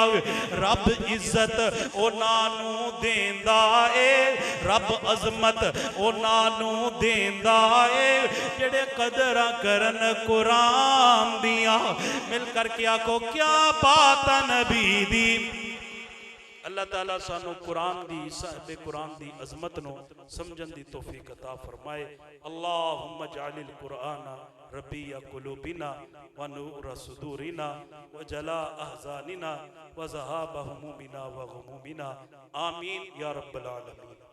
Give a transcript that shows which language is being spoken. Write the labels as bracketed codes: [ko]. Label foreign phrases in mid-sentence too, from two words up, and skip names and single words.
[pa] ਰੱਬ ਇੱਜ਼ਤ ਉਨ੍ਹਾਂ ਨੂੰ ਦੇਂਦਾ ਏ, ਰੱਬ ਅਜ਼ਮਤ ਉਨ੍ਹਾਂ ਨੂੰ ਦੇਂਦਾ ਏ ਜੇੜ੍ਹੇ ਕਦਰਾਂ ਕਰਨ ਕੁਰਾਨ ਦੀਆਂ। ਮਿਲ ਕਰਕੇ ਆਖੋ ਕਿਆ ਬਾਤ ਨਬੀ ਦੀ। ਅੱਲਾਹ ਤਾਲਾ ਸਾਨੂੰ ਕੁਰਾਨ ਦੀ ਸਾਹਿਬੇ ਕੁਰਾਨ ਦੀ ਅਜ਼ਮਤ ਨੂੰ ਸਮਝਣ ਦੀ ਤੌਫ਼ੀਕ ਅਤਾ ਫ਼ਰਮਾਏ। [ar] اللهم اجعل القرآن ربيع قلوبنا ونور صدورنا وجلاء أحزاننا وذهاب همومنا وغمومنا. آمين يا رب العالمين.